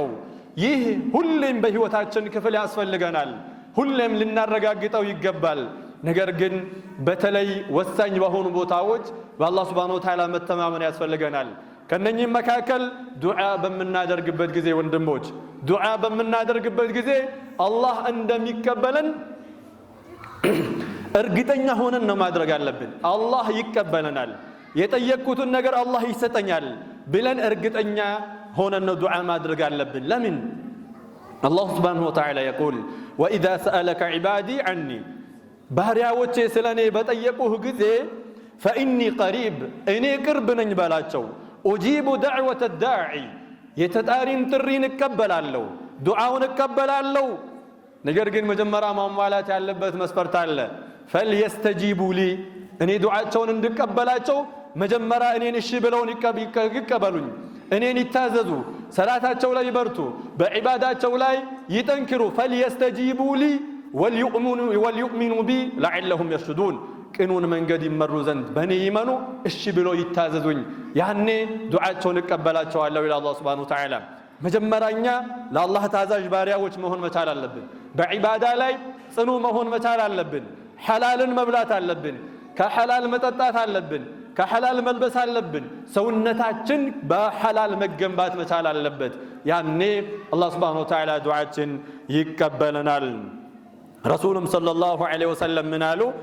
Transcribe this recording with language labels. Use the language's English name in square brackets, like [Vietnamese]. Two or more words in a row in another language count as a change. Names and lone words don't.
[Amharic] ይህ ሁሌም በህይወታችን ክፍል ያስፈልገናል። ሁሌም ልናረጋግጠው ይገባል። ነገር ግን በተለይ ወሳኝ በሆኑ ቦታዎች በአላህ [Arabic] سبحانه وتعالى [Amharic] መተማመን ያስፈልገናል። ከነኚህ መካከል ዱዓ በመናደርግበት ጊዜ ወንድሞች ዱዓ በመናደርግበት ጊዜ አላህ እንደሚቀበለን እርግጠኛ ሆነን ነው ማድረግ ያለብን። አላህ ይቀበለናል፣ የጠየቅኩትን ነገር አላህ ይሰጠኛል ብለን እርግጠኛ ሆነን ነው ዱዓ ማድረግ ያለብን። ለምን? አላህ [Arabic] سبحانه وتعالى يقول وإذا سألك عبادي عني [Amharic] ባሪያዎቼ ስለኔ በጠየቁህ ጊዜ [Arabic] فإني قريب [Amharic] እኔ ቅርብ ነኝ በላቸው። [Arabic] أجيب دعوة الداعي [Amharic] የተጣሪን ጥሪን እቀበላለሁ፣ ዱዓውን እቀበላለሁ። ነገር ግን መጀመሪያ ማሟላት ያለበት መስፈርት አለ። [Arabic] فليستجيبوا لي [Amharic] እኔ ዱዓቸውን እንድቀበላቸው መጀመሪያ እኔን እሺ ብለውን ይቀበሉኝ፣ እኔን ይታዘዙ፣ ሰላታቸው ላይ ይበርቱ፣ በዒባዳቸው ላይ ይጠንክሩ። [Arabic] فليستجيبوا لي وليؤمنوا بي لعلهم يرشدون [Amharic] ቅኑን መንገድ ይመሩ ዘንድ በእኔ ይመኑ እሺ ብለው ይታዘዙኝ፣ ያኔ ዱዓቸውን እቀበላቸዋለሁ ይላል አላህ [Arabic] سبحانه وتعالى። [Amharic] መጀመሪያኛ ለአላህ ታዛዥ ባሪያዎች መሆን መቻል አለብን። በዒባዳ ላይ ጽኑ መሆን መቻል አለብን። ሐላልን መብላት አለብን። ከሐላል መጠጣት አለብን። ከሐላል መልበስ አለብን። ሰውነታችን በሐላል መገንባት መቻል አለበት። ያኔ አላህ [Arabic] سبحانه وتعالى [Amharic] ዱዓችን ይቀበለናል። ረሱልም [Arabic] صلى الله عليه وسلم [Amharic] ምን አሉ?